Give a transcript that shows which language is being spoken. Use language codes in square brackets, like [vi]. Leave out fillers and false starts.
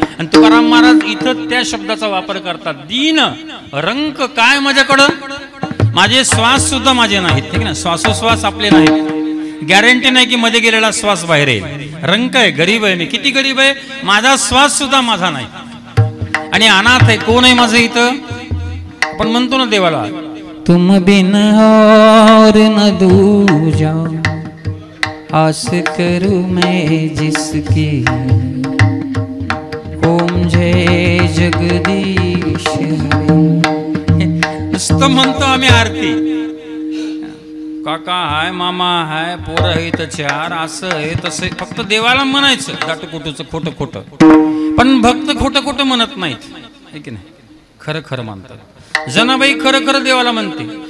[mr] आणि तुकाराम महाराज इथं त्या शब्दाचा वापर करतात. दीन रंक काय माझ्याकडं, माझे श्वास सुद्धा माझे नाहीत. ठीक ना, श्वासोश्वास आपले नाहीत. गॅरंटी नाही की मध्ये गेलेला श्वास बाहेर येईल. रंक आहे, गरीब आहे मी. किती गरीब आहे, माझा श्वास सुद्धा माझा नाही. आणि अनाथ आहे. कोण आहे माझं इथं? आपण म्हणतो ना देवाला, [hi] तुम बिन और न दूजा आस करू मैं जिसकी ओम जय जगदीश हरे. [mr] नुसतं म्हणतो आम्ही आरती. काका हाय, मामा हाय, पोरं आहे तर 4, असं आहे तसं. फक्त देवाला म्हणायचं दाटुकुटूचं खोटं खोटं, पण भक्त खोटं खोटं म्हणत नाहीत. आहे की नाही, खरं खरं म्हणतात. जनाबाई खरं खरं देवाला म्हणते.